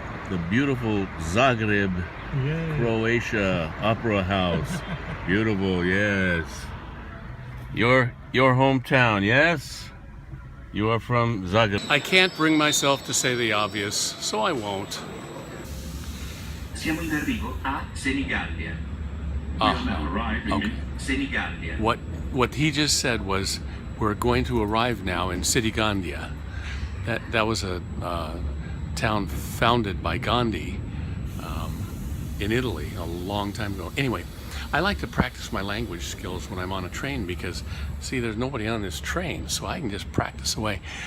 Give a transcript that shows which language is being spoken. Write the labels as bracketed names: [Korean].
[English] The beautiful Zagreb Yeah. Croatia Opera House. Beautiful, yes. Your hometown, yes? You are from Zagreb. I can't bring myself to say the obvious, so I won't. [Italian] Siamo in arrivo a Senigallia. [English] We have now arrived in Senigallia. What he just said was, we're going to arrive now in Senigallia. That was a town founded by Gandhi in Italy a long time ago. Anyway, I like to practice my language skills when I'm on a train because, see, there's nobody on this train, so I can just practice away.